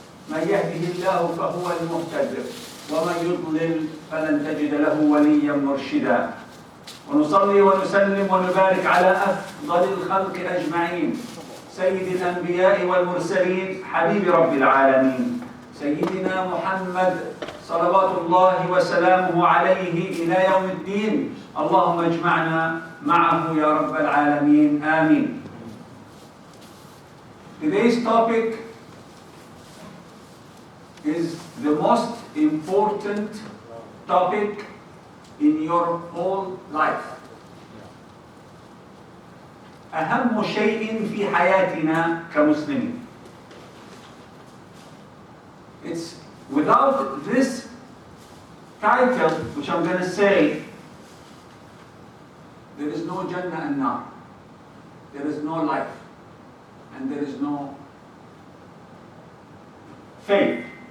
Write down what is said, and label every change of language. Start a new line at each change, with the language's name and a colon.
Arabic: من يهده الله فهو المهتد ومن يضلل فلن تجد له وليا مرشدا ونصلي ونسلم ونبارك على أفضل الخلق أجمعين سيد الأنبياء والمرسلين حبيب رب العالمين سيدنا محمد صلوات الله وسلامه عليه إلى يوم الدين اللهم اجمعنا معه يا رب العالمين آمين.
English: Today's topic is the most important topic in your whole life.
Arabic: أهم شيء في حياتنا كمسلمين.
English: It's without this title, which I'm going to say, there is no Jannah and Nar. There is no life. And there is no faith.